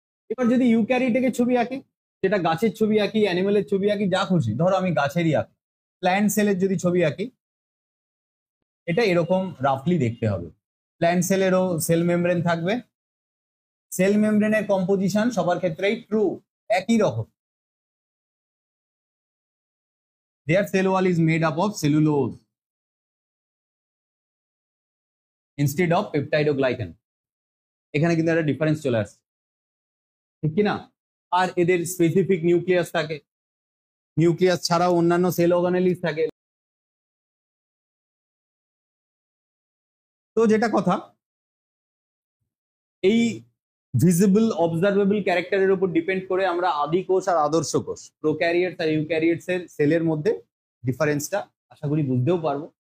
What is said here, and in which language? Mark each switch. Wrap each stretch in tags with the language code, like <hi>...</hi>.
<bn>এবার যদি ইউক্যারিওটিকে ছবি আঁকি, সেটা গাছের ছবি আঁকি, অ্যানিমেলের ছবি আঁকি, যা খুশি, ধরো আমি গাছেরই আঁকি, প্ল্যান্ট সেলের যদি ছবি আঁকি, এটা এরকম রাফলি দেখতে হবে। প্ল্যান্ট সেলেরও সেল মেমব্রেন থাকবে। সেল মেমব্রেনের কম্পোজিশন সবার ক্ষেত্রেই ট্রু, একই রকম।</bn> <en>Their cell wall is made up of cellulose instead of peptidoglycan.</en> <bn>এখানে কিন্তু একটা ডিফারেন্স চলে আসছে, ঠিক কি না? আর এদের স্পেসিফিক নিউক্লিয়াস থাকে, নিউক্লিয়াস ছাড়াও অন্যান্য সেল অর্গানেলিস থাকে। তো যেটা কথা, এই ভিজিবল অবজারভেবল ক্যারেক্টারের উপর ডিপেন্ড করে আমরা আদি কোষ আর আদর্শ কোষ, প্রোক্যারিওটস আর ইউক্যারিওটস এর সেলের মধ্যে ডিফারেন্সটা আশা করি বুঝতেও পারবো।</bn>